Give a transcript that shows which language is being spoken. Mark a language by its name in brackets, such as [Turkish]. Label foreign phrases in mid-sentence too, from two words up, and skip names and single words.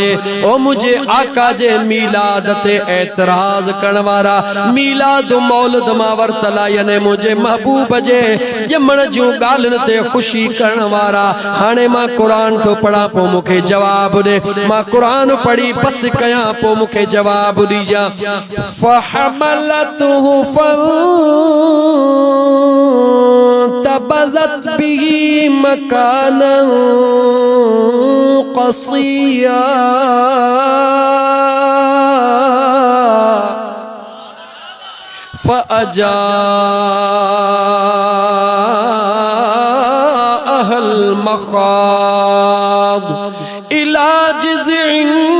[Sindhi] ओ मुझे आका जे मीलाद ते एतराज करण वारा, मीलाद मौलिद मां वरतला, यानी मुझे महबूब जे ॼमण जूं ॻाल्हियुनि ते ख़ुशी करण वारा। हाणे मां कुरान तो पढ़ा, पो मूंखे जवाब ॾे। मां कुरान पढ़ी बस कयां, पो मूंखे जवाब ॾिजां। [Arabic] فحملته فانتبذت به مكانا قصيا, فأجاءها المخاض إلى جذع